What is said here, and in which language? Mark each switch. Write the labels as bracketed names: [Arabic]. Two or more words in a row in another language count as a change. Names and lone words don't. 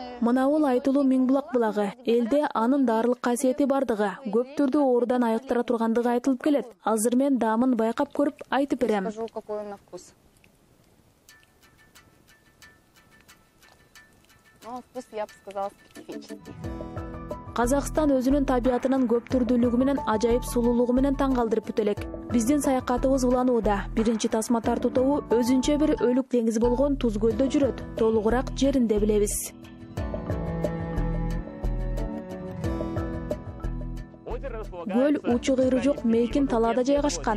[Kyrgyz] Мына бул айтылуу Миңбулак булагы. Элде анын даарылык касиети бардыгы, көп түрдүү оорудан айыктыра тургандыгы айтылып келет. Азыр мен даамын байкап көрүп айтып берем. [Russian] Скажу, какой он на вкус. Ну, вкус, я бы сказала, специфичный. [Kyrgyz] Казакстан өзүнүн табиятынын көп түрдүүлүгү менен ажайып сулуулугу менен таң калтырып бүт элек. Биздин саякатыбыз уланууда. Биринчи тасма тартуу тобу өзүнчө бир өлүк деңиз болгон Тузгөлдө жүрөт. Толугураак жеринде билебиз. Гөл учу кыйры жок мейкин талаада жайгашкан.